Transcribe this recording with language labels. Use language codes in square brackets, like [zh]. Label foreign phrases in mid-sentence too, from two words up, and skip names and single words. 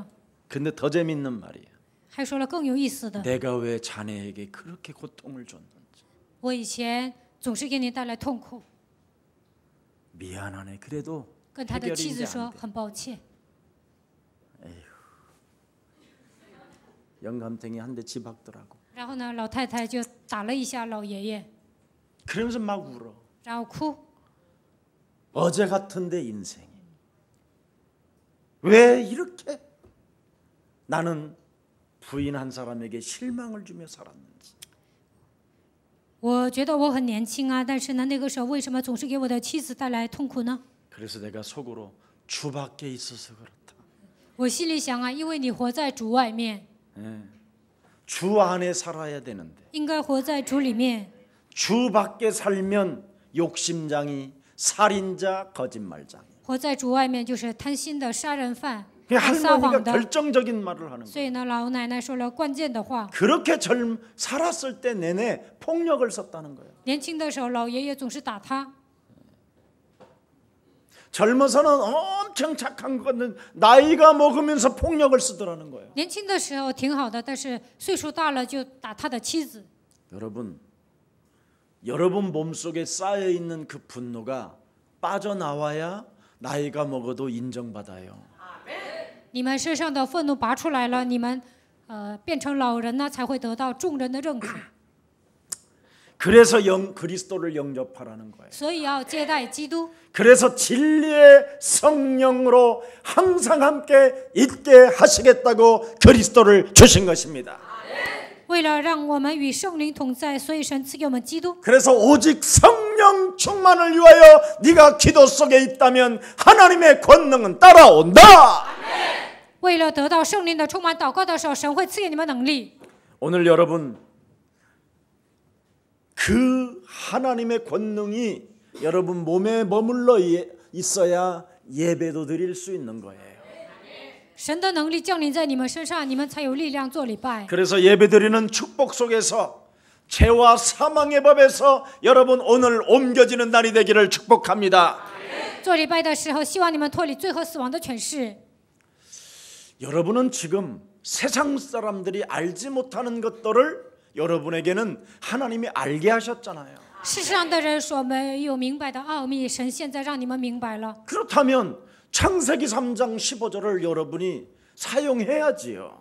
[ko] 근데 더 재밌는 말이야. [zh] 还说了更有意思的： [ko] 내가 왜 자네에게 그렇게 고통을 줬는지. [zh] 我以前总是给你带来痛苦。 [ko] 미안하네. 그래도 [zh] 跟他的 [ko] 해결이 [zh] 妻子 [ko] 이제 [zh] 说 [ko] 안 돼. [zh] 很抱歉。 [ko] 영감탱이 한 대 집박더라고. [zh] 然后呢，老太太就打了一下老爷爷， [ko] 그러면서 막 울어. [zh] 然后哭。 [ko] 어제 같은데 인생이 왜 이렇게 나는 부인 한 사람에게 실망을 주며 살았는지. [zh] 我觉得我很年轻啊，但是呢，那个时候为什么总是给我的妻子带来痛苦呢？ [ko] 그래서 내가 속으로 주 밖에 있어서 그렇다. [zh] 我心里想啊，因为你活在主外面， [ko] 주 안에 살아야 되는데 [zh] 应该活在主里面。 [ko] 주 밖에 살면 욕심장이 살인자 거짓말장이. [zh] 活在主外面就是贪心的、杀人犯、 [ko] 할머니가 [zh] 撒谎的。 [ko] 결정적인 말을 하는 거예요. [zh] 所以呢，老奶奶说了关键的话。 [ko] 그렇게 살았을 때 내내 폭력을 썼다는 거예요. [zh] 年轻的时候，老爷爷总是打他。 [ko] 젊어서는 엄청 착한 건데 나이가 먹으면서 폭력을 쓰더라는 거예요. [zh] 年轻的时候挺好的，但是岁数大了就打他的妻子。 [ko] 여러분 몸속에 쌓여 있는 그 분노가 빠져나와야 나이가 먹어도 인정받아요. [zh] 你们身上的愤怒拔出来了，你们变成老人呢，才会得到众人的认可。 [ko] 그래서 그리스도를 영접하라는 거예요. [zh] 所以要接待基督。 [ko] 그래서 진리의 성령으로 항상 함께 있게 하시겠다고 그리스도를 주신 것입니다. [zh] 为了让我们与圣灵同在，所以神赐给我们基督。 [ko] 그래서 오직 성령 충만을 위하여 네가 기도 속에 있다면 하나님의 권능은 따라온다. [zh] 为了得到圣灵的充满，祷告的时候，神会赐给你们能力。 [ko] 오늘 여러분 그 하나님의 권능이 여러분 몸에 머물러 있어야 예배도 드릴 수 있는 거예요. [zh] 神的能力降临在你们身上，你们才有力量做礼拜。 [ko] 그래서 예배드리는 축복 속에서 죄와 사망의 법에서 여러분 오늘 옮겨지는 날이 되기를 축복합니다. [zh] 做礼拜的时候，希望你们脱离罪和死亡的权势。 [ko] 여러분은 지금 세상 사람들이 알지 못하는 것들을 여러분에게는 하나님이 알게 하셨잖아요. [zh] 世上的人所没有明白的奥秘，神现在让你们明白了。 [ko] 그렇다면 창세기 3장 15절을 여러분이 사용해야지요.